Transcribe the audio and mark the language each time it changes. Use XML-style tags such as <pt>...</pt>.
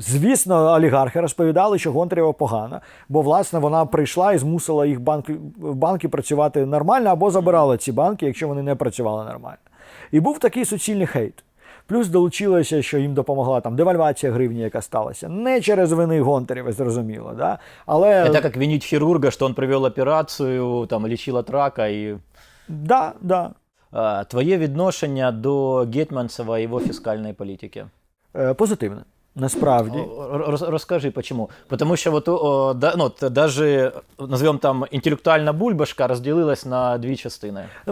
<uk>Звісно, олігархи розповідали, що Гонтарева погана, бо, власне, вона прийшла і змусила їх банки працювати нормально або забирала ці банки, якщо вони не працювали нормально. І був такий суцільний хейт. Плюс долучилося, що їм допомогла там девальвація гривні, яка сталася. Не через вини Гонтаревої, зрозуміло. Да? Але...</uk> <ru>Это как винить хирурга, что он провел операцию, там, лечил от рака. И... Да, да.</ru> <uk>Твоє відношення до Гетманцева і його фіскальної політики? Позитивне. Насправді. Розкажи,</uk> <ru>почему.</ru> <uk>Потому що</uk> <ru>даже, назовем там,</ru> <uk>інтелектуальна бульбашка розділилась на дві частини.</uk>